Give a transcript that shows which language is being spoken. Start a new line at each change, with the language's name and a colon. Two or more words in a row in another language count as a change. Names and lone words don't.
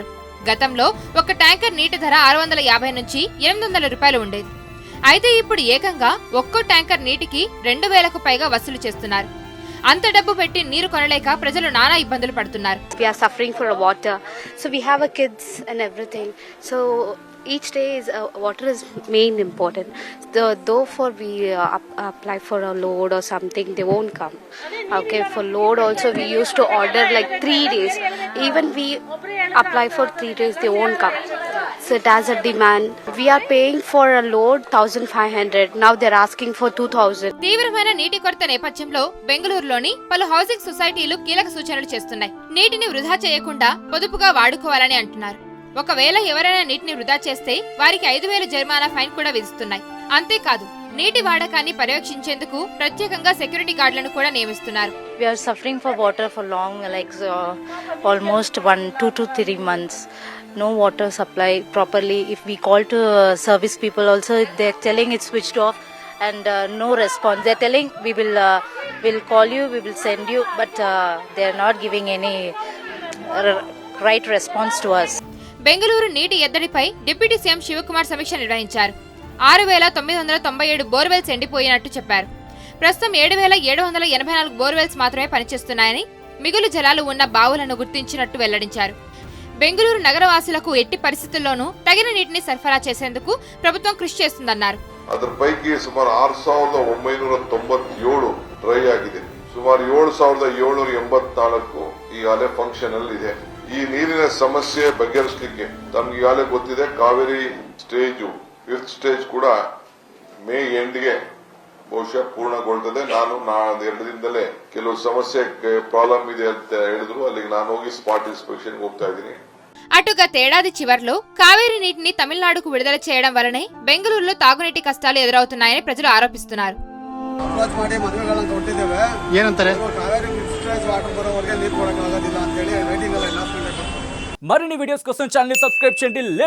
Telugu: గతంలో ఒక ట్యాంకర్ నీటి ధర 650 నుంచి 800 రూపాయలు ఉండేది. అయితే ఇప్పుడు ఏకంగా ఒక్కో ట్యాంకర్ నీటికి 2000కు పైగా వసూలు చేస్తున్నారు. అంత డబ్బు పెట్టి నీరు కొనలేక ప్రజలు నానా ఇబ్బందులు పడుతున్నారు.
English: We are suffering for water, so we have our kids and everything. So each day is water is main important. Though for we apply for a load or something, they won't come. Okay, for load also we used to order like 3 days. Even we apply for 3 days, they won't come. So it has a demand. We are paying for a load 1500. Now they're asking for 2000.
Telugu: తీవ్రమైన నీటి కొరత నేపథ్యంలో బెంగళూరులోని పలు
English: housing societies
Telugu: కీలక సూచనలు చేస్తున్నాయి. నీటిని వృధా చేయకుండా పొదుపుగా వాడుకోవాలని అంటున్నారు. ఒకవేళ ఎవరైనా నీటిని వృధా చేస్తే వారికి 5000 జరిమానా ఫైన్ కూడా విధిస్తున్నాయి. అంతేకాదు నీటి వాడకాన్ని పర్యవేక్షించేందుకు ప్రత్యేకంగా
English: security guards
Telugu: కూడా నియమిస్తున్నారు.
English: We are suffering for water for long, like almost 2 to 3 months. No water supply properly. If we call to service people also, they're telling it's switched off and no response. They're telling we'll call you, we will send you, but they're not giving any right response to us.
Telugu: బెంగళూరు నీటి ఎద్దడిపై డిప్యూటీ సీఎం శివకుమార్ సమీక్ష నిర్వహించారు. 6997 బోర్వెల్స్ ఎండిపోయినట్టు చెప్పారు. ప్రస్తుతం 7784 బోర్వెల్స్ మాత్రమే పనిచేస్తున్నాయని, మిగులు జలాలు ఉన్న బావులను గుర్తించినట్టు వెల్లడించారు. బెంగళూరు నగరవాసులకు ఎట్టి పరిస్థితుల్లోనూ తగిన నీటిని సరఫరా చేసేందుకు ప్రభుత్వం కృషి చేస్తుందన్నారు.
Kannada: ಅದರ ಪೈಕಿ ಸುಮಾರು 6997 ಡ್ರೈ ಆಗಿದೆ. ಸುಮಾರು 7784 ಈಗಾಗಲೇ ಫಂಕ್ಷನ್ ಅಲ್ಲಿ ಇದೆ. ಈ ನೀರಿನ ಸಮಸ್ಯೆ ಬಗೆಹರಿಸಲಿಕ್ಕೆ ತಮ್ಗೆ ಈಗಾಗಲೇ ಗೊತ್ತಿದೆ, ಕಾವೇರಿ
English: stage 5th stage
Kannada: ಕೂಡ
English: May end
Kannada: ಬಹುಶಃ ಪೂರ್ಣಗೊಳ್ತದೆ. ನಾನು 2 ದಿನದಲ್ಲೇ ಕೆಲವು ಸಮಸ್ಯೆ ಪ್ರಾಬ್ಲಮ್ ಇದೆ ಅಂತ ಹೇಳಿದ್ರು, ಅಲ್ಲಿಗೆ ನಾನು ಹೋಗಿ
English: spot inspection
Kannada: ಹೋಗ್ತಾ ಇದ್ದೀನಿ.
Telugu: అటు గతేడాది చివర్లో కావేరీ నీటిని తమిళనాడుకు విడుదల చేయడం వల్లనే బెంగళూరులో తాగునీటి కష్టాలు ఎదురవుతున్నాయని ప్రజలు ఆరోపిస్తున్నారు. మరిన్ని వీడియోస్ కోసం ఛానల్ ని సబ్స్క్రైబ్ చేయండి.